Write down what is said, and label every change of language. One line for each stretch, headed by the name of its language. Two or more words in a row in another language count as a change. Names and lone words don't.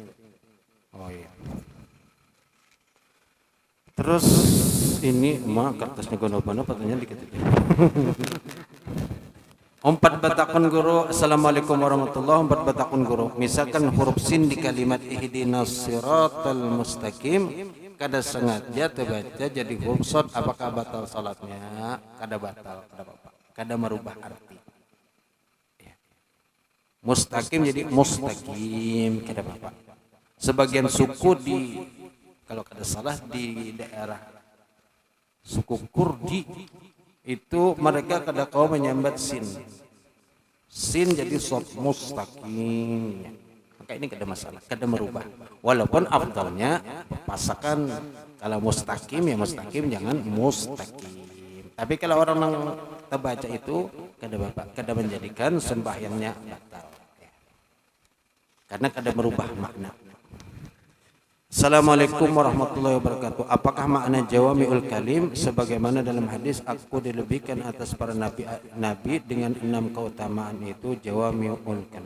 Banjar: Oh iya. Terus ini kertasnya gono-gono pertanyaan dikit. 4 batakun guru.
Arabic: السلام عليكم ورحمة الله وبركاته.
Banjar: 4 batakun guru. Misalkan huruf sin di kalimat
Arabic: اهدنا الصراط المستقيم
Banjar: kada sengaja terbaca jadi huruf shad, apakah batal salatnya? Kada batal, kada apa-apa. Kada merubah arti. Mustaqim jadi mustaqim, kada apa-apa. Sebagian suku kalau kada salah di daerah suku Kurdi itu mereka kada kau menyambat sin jadi shad mustaqim, maka ini kada masalah, kada merubah. Walaupun afdalnya pasakan kalau mustaqim ya mustaqim, jangan mustaqim. Tapi kalau orang yang terbaca itu kada menjadikan sembahyangnya batal, karena kada merubah makna.
Arabic: السلام عليكم ورحمة الله وبركاته.
Banjar: Apakah makna
Arabic: جوامع الكلم
Banjar: sebagaimana dalam hadis aku dilebihkan atas para nabi dengan 6 keutamaan itu
Arabic: جوامع الكلم?